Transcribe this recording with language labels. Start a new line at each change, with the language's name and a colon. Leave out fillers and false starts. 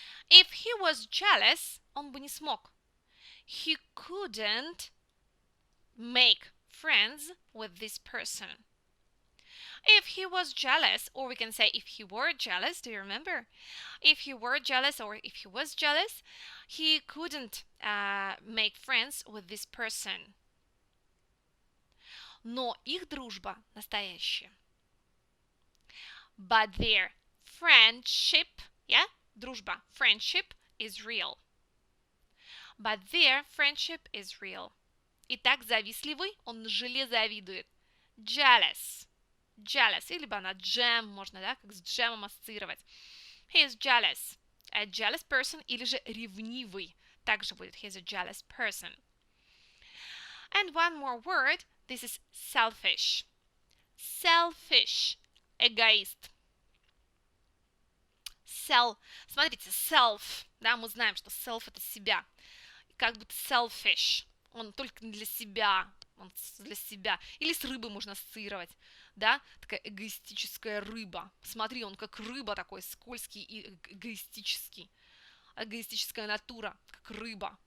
English: If he was jealous,
Russian: он бы не смог.
English: He couldn't make friends with this person. If he was jealous, or we can say if he were jealous, do you remember? If he were jealous or if he was jealous, he couldn't make friends with this person.
Russian: Но их дружба настоящая.
English: But their friendship, yeah, дружба, friendship is real. But their friendship is real.
Russian: Итак, завистливый, он на желе завидует.
English: Jealous. Jealous.
Russian: Или бы она джем, можно, да, как с джемом ассоциировать.
English: He is jealous. A jealous person
Russian: или же ревнивый. Также будет
English: he is a jealous person. And one more word. This is selfish. Selfish. Эгоист.
Russian: Смотрите, self. Да, мы знаем, что self это себя. Как будто selfish. Он только для себя. Он для себя. Или с рыбой можно ассоциировать. Да, такая эгоистическая рыба. Смотри, он как рыба такой скользкий и эгоистический. Эгоистическая натура, как рыба.